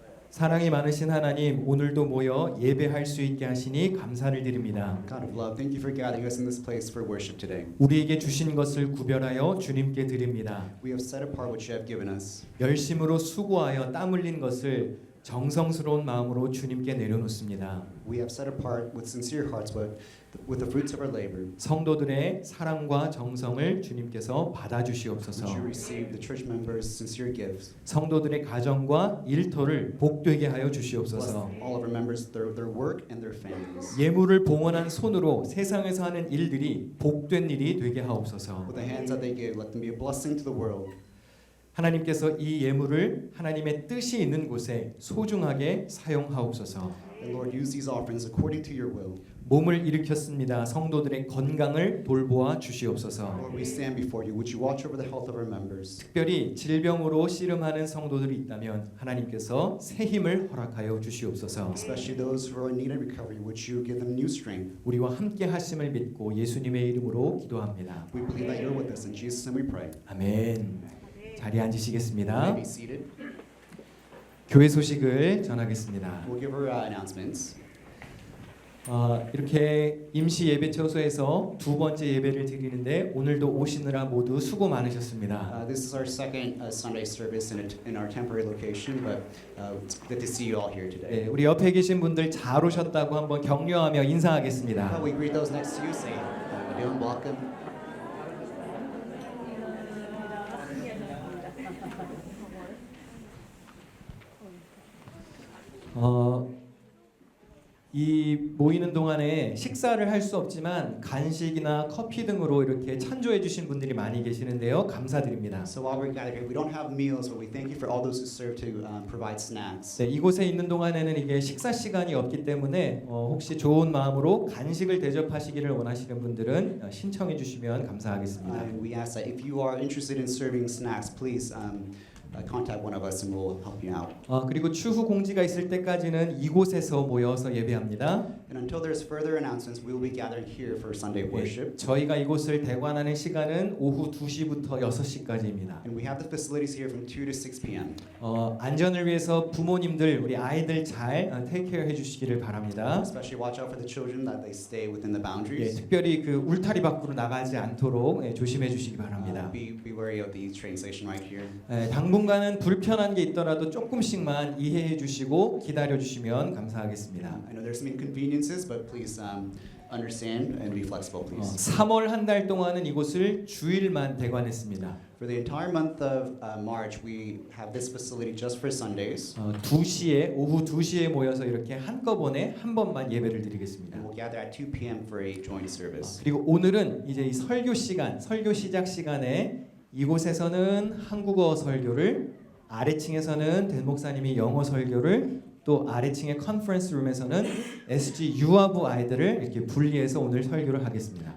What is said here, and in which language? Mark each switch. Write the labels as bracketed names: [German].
[Korean] 사랑이 많으신 하나님, 오늘도 모여 예배할 수 있게 하시니 감사를 드립니다. [English] God of love, thank you for gathering us in this place for worship today. [Korean] 우리에게 주신 것을 구별하여 주님께 드립니다. [English] We have set apart what you have given us. [Korean] 열심으로 수고하여 땀 흘린 것을 정성스러운 마음으로 주님께 내려놓습니다. [English] We have set apart with sincere hearts with the fruits of our labor. [Korean] 성도들의 사랑과 정성을 주님께서 받아주시옵소서. [English] Would you receive the church members' sincere gifts? [Korean] 성도들의 가정과 일터를 복되게 하여 [English] Bless [Korean] 주시옵소서. [English] all of our members, their work and their families. [Korean] 예물을 봉헌한 손으로 세상에서 하는 일들이 복된 일이 되게 하옵소서. [English] With the hands that they give, let them be a blessing to the world. [Korean] 하나님께서 이 예물을 하나님의 뜻이 있는 곳에 소중하게 사용하옵소서. [English] And Lord, use these offerings according to your will. [Korean] 몸을 일으켰습니다. 성도들의 건강을 돌보아 주시옵소서. [English] Lord, we stand before you. Would you watch over the health of our members? [Korean] 특별히 질병으로 씨름하는 성도들이 있다면 하나님께서 새 힘을 허락하여 주시옵소서. [English] Especially those who are in need of recovery, would you give them new strength? [Korean] 우리와 함께 하심을 믿고 예수님의 이름으로 기도합니다. [English] We believe that you're with us. In Jesus' name we pray. [Korean] 아멘. 자리에 [English] You [Korean] 앉으시겠습니다. [English] may be seated. [Korean] 교회 소식을 전하겠습니다. [English] We'll give our announcements. [Korean] 이렇게 임시 예배 처소에서 두 번째 예배를 드리는데 오늘도 오시느라 모두 수고 많으셨습니다. [English] This is our second Sunday service in our temporary location, but it's good to see you all here today. [Korean] 네, 우리 옆에 계신 분들 잘 오셨다고 한번 격려하며 인사하겠습니다. [English] We greet those next to you, say, "Welcome, welcome." [Korean] 이 모이는 동안에 식사를 할 수 없지만 간식이나 커피 등으로 이렇게 찬조해 주신 분들이 많이 계시는데요. 감사드립니다. [English] So while we're gathered here, we don't have meals, but we thank you for all those who serve to provide snacks. [Korean] 네, 이곳에 있는 동안에는 이게 식사 시간이 없기 때문에 혹시 좋은 마음으로 간식을 대접하시기를 원하시는 분들은 신청해 주시면 감사하겠습니다. [English] And we ask that if you are interested in serving snacks, please contact one of us and we'll help you out. [Korean] 그리고 추후 공지가 있을 때까지는 이곳에서 모여서 예배합니다. [English] And until there's further announcements, we will be gathering here for Sunday worship. [Korean] 저희가 이곳을 대관하는 시간은 오후 2시부터 6시까지입니다. [English] And we have the facilities here from 2 to 6 p.m. [Korean] 안전을 위해서 부모님들 우리 아이들 잘 [English] 테이크 케어 [Korean] 해주시기를 바랍니다. [English] Especially watch out for the children that they stay within the [Korean] 예, [English] boundaries. [Korean] 특별히 그 울타리 밖으로 나가지 않도록 조심해 주시기 바랍니다. [English] Be wary of the train station right here. [Korean] 당분간은 불편한 게 있더라도 조금씩만 이해해 주시고 기다려 주시면 감사하겠습니다. [English] I know there's some inconveniences, but please understand and be flexible, please. [Korean] 3월 한 달 동안은 이곳을 주일만 대관했습니다. [English] For the entire month of March, we have this facility just for Sundays. [Korean] 2시에 오후 2시에 모여서 이렇게 한꺼번에 한 번만 예배를 드리겠습니다. [English] And we'll gather at 2 p.m. for a joint service. [Korean] 그리고 오늘은 이제 이 설교 시간, 설교 시작 시간에 이곳에서는 한국어 설교를, 아래층에서는 댄 목사님이 영어 설교를, 또 아래층의 컨퍼런스 룸에서는 SG 유아부 아이들을 이렇게 분리해서 오늘 설교를 하겠습니다.